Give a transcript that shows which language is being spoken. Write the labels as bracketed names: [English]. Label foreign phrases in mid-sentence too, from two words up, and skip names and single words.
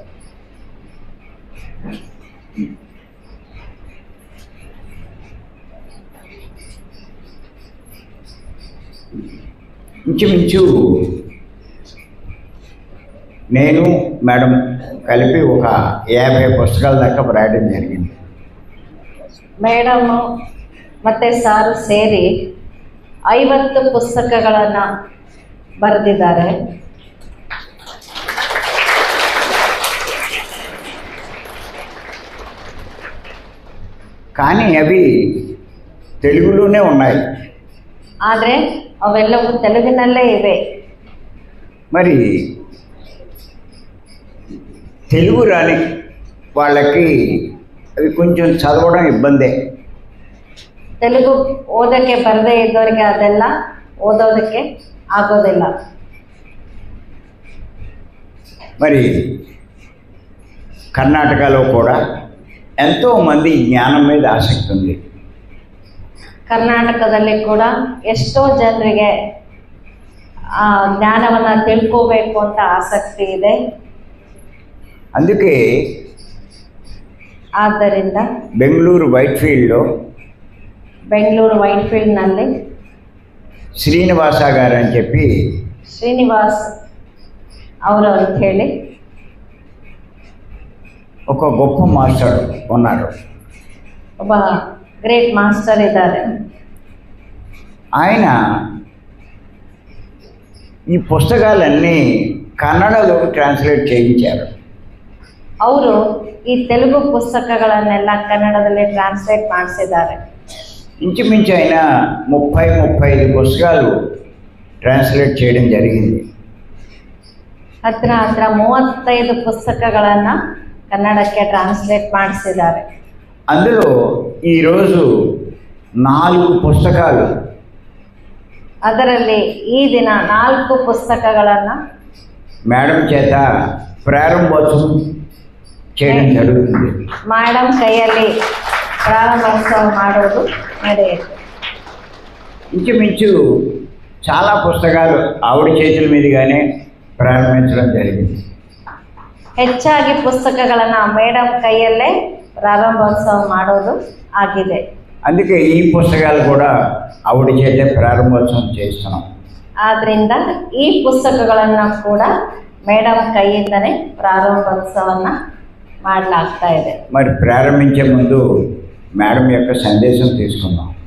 [Telugu] ఇంచుమించు నేను మేడం కలిపಿ ఒక 50 పుస్తకాల దాకా రాయడం జరిగింది. [Kannada] ಮೇಡಮು ಮತ್ತು ಸಾರು ಸೇರಿ 50 ಪುಸ್ತಕಗಳನ್ನು ಬರೆದಿದ್ದಾರೆ. [Telugu] కానీ అవి తెలుగులోనే ఉన్నాయి. [Kannada] ಆದರೆ ಅವೆಲ್ಲವೂ ತೆಲುಗಿನಲ್ಲೇ ಇವೆ. [Telugu] మరి తెలుగు రాని వాళ్ళకి అవి కొంచెం చదవడం ఇబ్బందే. [Kannada] ತೆಲುಗು ಓದೋಕ್ಕೆ ಬರದೇ ಇದ್ದವರಿಗೆ ಅದೆಲ್ಲ ಓದೋದಕ್ಕೆ ಆಗೋದಿಲ್ಲ. [Telugu] మరి కర్ణాటకలో కూడా ఎంతోమంది జ్ఞానం మీద ఆసక్తి ఉంది. [Kannada] ಕರ್ನಾಟಕದಲ್ಲಿ ಕೂಡ ಎಷ್ಟೋ ಜನರಿಗೆ ಆ ಜ್ಞಾನವನ್ನು ತಿಳ್ಕೋಬೇಕು ಅಂತ ಆಸಕ್ತಿ ಇದೆ. [Telugu] అందుకే [Kannada] ಆದ್ದರಿಂದ [Telugu] బెంగళూరు వైట్ఫీల్డ్లో [Kannada] ಬೆಂಗಳೂರು ವೈಟ್ಫೀಲ್ಡ್ನಲ್ಲಿ [Telugu] శ్రీనివాస గారు అని చెప్పి [Kannada] ಶ್ರೀನಿವಾಸ್ ಅವರು ಅಂತ ಹೇಳಿ [Telugu] ఒక గొప్ప మాస్టర్ ఉన్నారు. [Kannada] ಒಬ್ಬ [English] great master [Kannada] ಇದ್ದಾರೆ. [Telugu] ఆయన ఈ పుస్తకాలన్నీ కన్నడలోకి ట్రాన్స్లేట్ చేయించారు. [Kannada] ಅವರು ಈ ತೆಲುಗು ಪುಸ್ತಕಗಳನ್ನೆಲ್ಲ ಕನ್ನಡದಲ್ಲಿ ಟ್ರಾನ್ಸ್ಲೇಟ್ ಮಾಡಿಸಿದ್ದಾರೆ. [Telugu] ఇంచుమించు ఆయన 30-35 పుస్తకాలు ట్రాన్స్లేట్ చేయడం జరిగింది. [Kannada] ಹತ್ರ 35 ಪುಸ್ತಕಗಳನ್ನು ಕನ್ನಡಕ್ಕೆ ಟ್ರಾನ್ಸ್ಲೇಟ್ ಮಾಡಿಸಿದ್ದಾರೆ. [Telugu] అందులో ఈరోజు 4 పుస్తకాలు [Kannada] ಅದರಲ್ಲಿ ಈ ದಿನ 4 ಪುಸ್ತಕಗಳನ್ನು [Telugu] మేడం చేత ప్రారంభోత్సవం చేయడం జరుగుతుంది. [Kannada] ಮೇಡಮ್ ಕೈಯಲ್ಲಿ ಪ್ರಾರಂಭೋತ್ಸವ ಮಾಡೋದು ನಡೆಯುತ್ತೆ. [Telugu] ఇంచుమించు చాలా పుస్తకాలు ఆవిడ చేతుల మీదుగానే ప్రారంభించడం జరిగింది. [Kannada] ಹೆಚ್ಚಾಗಿ ಪುಸ್ತಕಗಳನ್ನು ಮೇಡಮ್ ಕೈಯಲ್ಲೇ ಪ್ರಾರಂಭೋತ್ಸವ ಮಾಡೋದು ಆಗಿದೆ. [Telugu] అందుకే ఈ పుస్తకాలు కూడా ఆవిడ చేతే ప్రారంభోత్సవం చేస్తున్నాం. [Kannada] ಆದ್ದರಿಂದ ಈ ಪುಸ್ತಕಗಳನ್ನು ಕೂಡ ಮೇಡಮ್ ಕೈಯಿಂದನೇ ಪ್ರಾರಂಭೋತ್ಸವವನ್ನು ಮಾಡಲಾಗ್ತಾ ಇದೆ. [Telugu] మరి ప్రారంభించే ముందు మేడం యొక్క సందేశం తీసుకుందాం.